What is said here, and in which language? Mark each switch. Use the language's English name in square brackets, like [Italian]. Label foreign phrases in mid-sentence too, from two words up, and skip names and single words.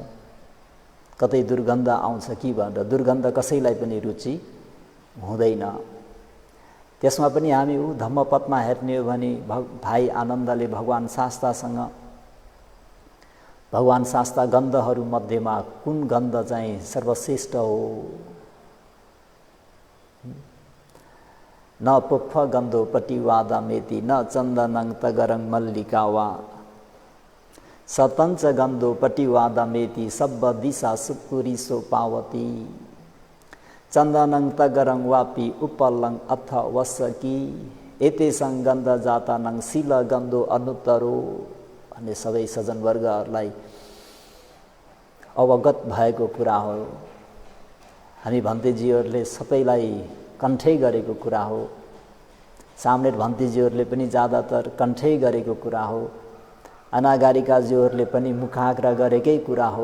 [Nepali] कतै दुर्गन्ध आउँछ कि भनेर दुर्गन्ध कसैलाई पनि रुचि हुँदैन। त्यसमा पनि हामी धम्मपदमा हेर्ने हो भने भाइ आनन्दले भगवान शास्त्रसँग, भगवान शास्त्र गन्धहरू मध्येमा कुन गन्ध चाहिँ सर्वश्रेष्ठ हो? [Pali] न पुफ्फ गन्धो पटिवादामेति न चन्दनं तगरं मल्लिका वा सतञ्च गन्धो पटिवादामेति सब्ब दिशा सुपुरीसो पावती चन्दनं तगरं वापि उपलं अथ वसकी एतेसं गन्ध जातानं शील गन्धो अनुत्तरो [Nepali] भन्ने सबै सज्जनवर्गहरूलाई अवगत भएको कुरा हो। हामी भन्तेजीहरूले सबैलाई कण्ठै गरेको कुरा हो। सामने भन्तेजीहरूले पनि ज्यादातर कण्ठै गरेको कुरा हो। अनागारिकाजीहरूले पनि मुखाग्र गरेकै कुरा हो।